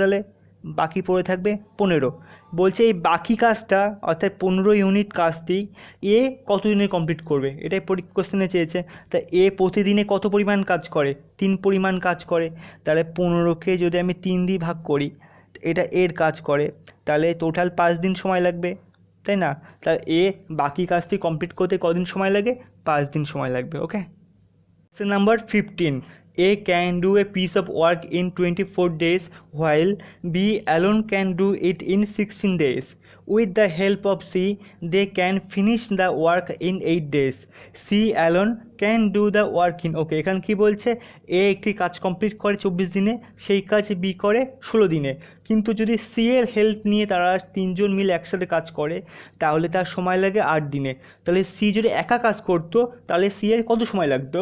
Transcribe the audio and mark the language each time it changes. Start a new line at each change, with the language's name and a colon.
Bangla: তাহলে বাকি পড়ে থাকবে 15। বলছে এই বাকি কাজটা অর্থাৎ 15 ইউনিট কাজটি এ কত দিনে কমপ্লিট করবে, এটাই কোশ্চেনে চেয়েছে। তা এ প্রতিদিনে কত পরিমাণ কাজ করে? 3 পরিমাণ কাজ করে, তাহলে 15কে যদি আমি 3 দিয়ে ভাগ করি, এটা এর কাজ করে, তাহলে টোটাল 5 দিন সময় লাগবে, তাই না? তাহলে এ বাকি কাজটি কমপ্লিট করতে কদিন সময় লাগে? 5 দিন সময় লাগবে। ওকে, question number 15,
English: A can do a piece of work in 24 days while B alone can do it in 16 days. With the help of C, they can finish the work in 8 days. C alone can do the work in,
Bangla: ওকে এখানে কি বলছে, এ একটি কাজ complete করে 24 দিনে, সেই কাজ B করে 16 দিনে। কিন্তু যদি সি এর হেল্প নিয়ে তারা তিনজন মিলে একসাথে কাজ করে তাহলে তার সময় লাগে 8 দিনে। তাহলে সি যদি একা কাজ করতো তাহলে সি এর কত সময় লাগতো?